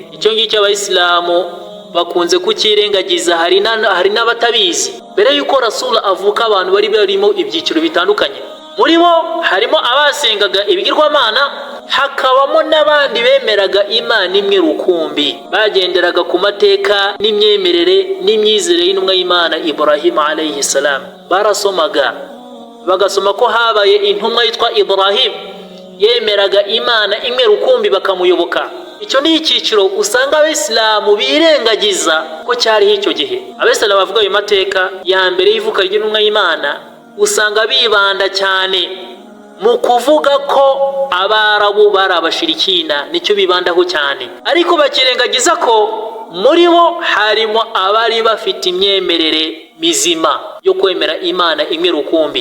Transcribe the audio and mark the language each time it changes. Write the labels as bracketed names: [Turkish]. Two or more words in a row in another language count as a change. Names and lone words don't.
[Kinyarwanda] Icyo ngicyo abayisilamu bakunze kukirengagiza, hari n'abatabizi. Mbere yuko Rasul avuka abantu bari barimo ibyiciro bitandukanye. Muri bo harimo abasengaga ibigirwamana, hakabamo n'abandi bemeraga Imana imwe rukumbi, bagenderaga ku mateka n'imyemerere n'imyizere y'intumwa y'Imana Ibrahim [Arabic] عليه السلام. [Kinyarwanda] Barasomaga bagasoma ko habaye intumwa yitwa Ibrahim yemeraga Imana imwe rukumbi bakamuyoboka. Icyo ni icyiciro usanga abayisilamu birengagiza ko cyariho icyo gihe. Abayisilamu bavuga ayo mateka ya mbere y'ivuka ry'intumwa y'Imana, usanga bibanda cyane mu kuvuga ko Abarabu bari abashirikina, nicyo bibandaho cyane, ariko bakirengagiza ko muri bo harimo abari bafite imyemerere mizima yo kwemera Imana imwe rukumbi.